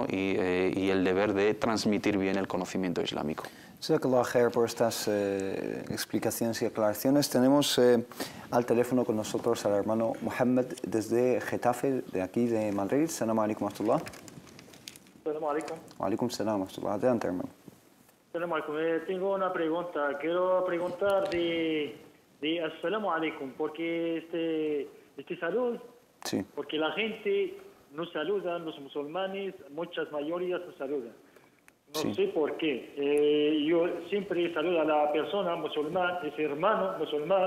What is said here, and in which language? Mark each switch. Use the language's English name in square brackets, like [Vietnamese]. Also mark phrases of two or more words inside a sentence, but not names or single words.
[Spanish] y el deber de transmitir bien el conocimiento islámico. [Arabic] جزاك الله خير [Spanish] por estas explicaciones y aclaraciones. Tenemos al teléfono con nosotros al hermano Mohammed desde Getafe, de aquí de Madrid. [Arabic] السلام عليكم ورحمة الله. السلام عليكم. وعليكم السلام ورحمة الله. [Spanish] Adelante, hermano. [Arabic] السلام عليكم. [Spanish] Tengo una pregunta. Quiero preguntar de [Arabic] السلام عليكم, [Spanish] porque este salud, sí, porque la gente nos saluda, los musulmanes, muchas mayorías nos saludan. No sí, sé por qué. Yo siempre saludo a la persona musulmana, ese hermano musulmán,